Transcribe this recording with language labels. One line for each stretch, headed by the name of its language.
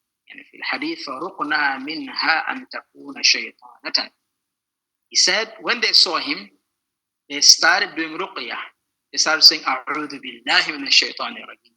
Arabic: يعني في الحديث فرقنا منها أن تكون شيطانة.
English: He said, when they saw him, they started doing ruqyah. They started saying,
Arabic: أعوذ بالله من الشيطان الرجيم.